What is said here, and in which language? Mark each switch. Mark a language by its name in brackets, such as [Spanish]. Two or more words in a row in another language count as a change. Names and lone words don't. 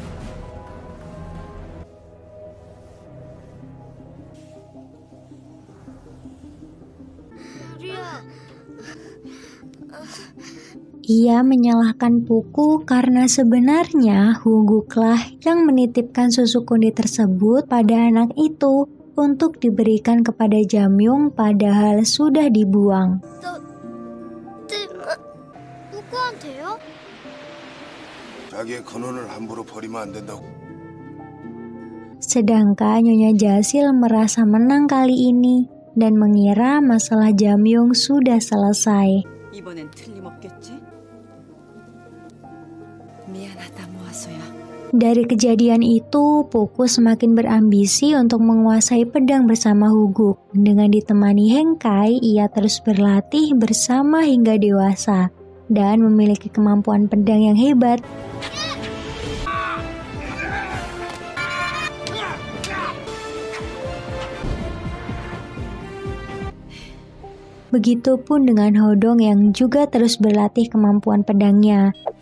[Korean] 우리야. [Indonesian] Ia menyalahkan Puku karena sebenarnya Huguklah yang menitipkan susu konde tersebut pada anak itu untuk diberikan kepada Jamyung padahal sudah dibuang. [Korean] 누구한테요? 자기의 근원을 함부로 버리면 안 된다고. [Indonesian] Sedangkan Nyonya Jasil merasa menang kali ini dan mengira masalah Jamyung sudah selesai. [Korean] 이번엔 틀림없겠지? 미안하다 모아소야. [Indonesian] Dari kejadian itu, Puku semakin berambisi untuk menguasai pedang bersama Huguk. Dengan ditemani Hengkai, ia terus berlatih bersama hingga dewasa dan memiliki kemampuan pedang yang hebat. Begitupun dengan Hodong yang juga terus berlatih kemampuan pedangnya.